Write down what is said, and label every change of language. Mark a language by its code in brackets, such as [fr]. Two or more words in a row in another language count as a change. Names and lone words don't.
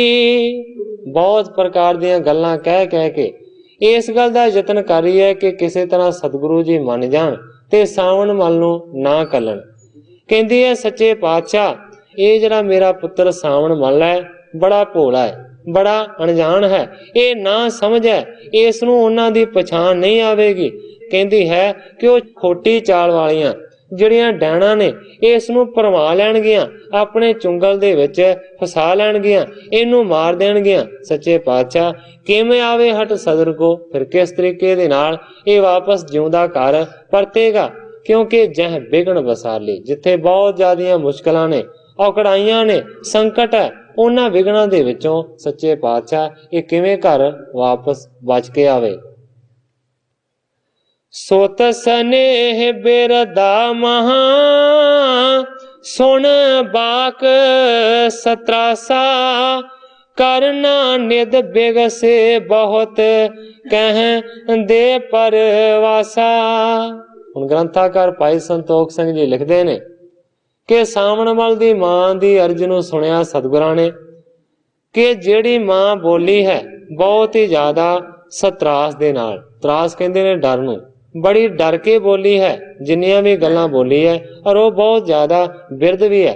[pa] ਬਹੁਤ ਪ੍ਰਕਾਰ ਦੀਆਂ ਗੱਲਾਂ ਕਹਿ ਕਹਿ ਕੇ ਇਸ ਗੱਲ ਦਾ ਯਤਨ ਕਰ ਰਹੀ ਹੈ ਕਿ ਕਿਸੀ ਤਰ੍ਹਾਂ ਸਤਿਗੁਰੂ ਜੀ ਮੰਨ ਜਾਣ ਤੇ ਸਾਵਣ ਮੱਲ ਨੂੰ ਨਾ ਘੱਲਣ। ਕਹਿੰਦੀ ਹੈ ਸੱਚੇ ਪਾਤਸ਼ਾਹ ਇਹ ਜਿਹੜਾ ਮੇਰਾ ਪੁੱਤਰ ਸਾਵਣ ਮੱਲ ਹੈ ਬੜਾ ਭੋਲਾ ਹੈ, ਬੜਾ ਅਣਜਾਣ ਹੈ, ਇਹ ਨਾ ਸਮਝ ਹੈ, ਇਸ ਨੂੰ ਉਨ੍ਹਾਂ ਦੀ ਪਛਾਣ ਨਹੀਂ ਆਵੇਗੀ। ਕਹਿੰਦੀ ਹੈ ਕਿ ਉਹ ਖੋਟੀ ਚਾਲ ਵਾਲੀਆਂ ਜਿਹੜੀਆਂ ਡੈਣਾ ਨੇ ਇਸ ਨੂੰ ਭਰਮਾ ਲੈਣਗੀਆਂ, ਆਪਣੇ ਚੁੰਗਲ ਦੇ ਵਿੱਚ ਫਸਾ ਲੈਣਗੀਆਂ, ਇਹਨੂੰ ਮਾਰ ਦੇਣਗੀਆਂ। ਸੱਚੇ ਪਾਤਸ਼ਾਹ ਕਿਵੇਂ ਆਵੇ ਹਟ ਸਦਰ ਕੋ, ਫਿਰ ਕਿਸ ਤਰੀਕੇ ਦੇ ਨਾਲ ਇਹ ਵਾਪਸ ਜਿਉਂਦਾ ਘਰ ਪਰਤੇਗਾ। ਕਿਉਂਕਿ ਜਹ ਵਿਗਣ ਵਸਾਲੀ, ਜਿੱਥੇ ਬਹੁਤ ਜ਼ਿਆਦੀਆਂ ਮੁਸ਼ਕਲਾਂ ਨੇ, ਔਕੜਾਈਆਂ ਨੇ, ਸੰਕਟ ਹੈ, ਉਹਨਾਂ ਵਿਗਣਾਂ ਦੇ ਵਿੱਚੋਂ ਸੱਚੇ ਪਾਤਸ਼ਾਹ ਇਹ ਕਿਵੇਂ ਘਰ ਵਾਪਸ ਬਚ ਕੇ ਆਵੇ। ਸੋਤ ਸਨੇਹ ਬਿਰਧਾ ਮਹਾ, ਸੁਨ ਬਾਕ ਸਤ੍ਰਾਸਾ, ਕਰੁਨਾ ਨਿਧਿ ਬਿਗਸੇ ਬਹੁਤ ਕਹਿ ਦੇ ਪਰਵਾਸਾ। ਹੁਣ ਗ੍ਰੰਥਾਕਾਰ ਭਾਈ ਸੰਤੋਖ ਸਿੰਘ ਜੀ ਲਿਖਦੇ ਨੇ ਕਿ ਸਾਵਣ ਮਲ ਦੀ ਮਾਂ ਦੀ ਅਰਜ਼ ਨੂੰ ਸੁਣਿਆ ਸਤਿਗੁਰਾਂ ਨੇ ਕਿ ਜਿਹੜੀ ਮਾਂ ਬੋਲੀ ਹੈ ਬਹੁਤ ਹੀ ਜ਼ਿਆਦਾ ਸਤਰਾਸ ਦੇ ਨਾਲ, ਤਰਾਸ ਕਹਿੰਦੇ ਨੇ ਡਰ ਨੂੰ, ਬੜੀ ਡਰ ਕੇ ਬੋਲੀ ਹੈ ਜਿੰਨੀਆਂ ਵੀ ਗੱਲਾਂ ਬੋਲੀ ਹੈ, ਔਰ ਉਹ ਬਹੁਤ ਜ਼ਿਆਦਾ ਬਿਰਧ ਵੀ ਹੈ।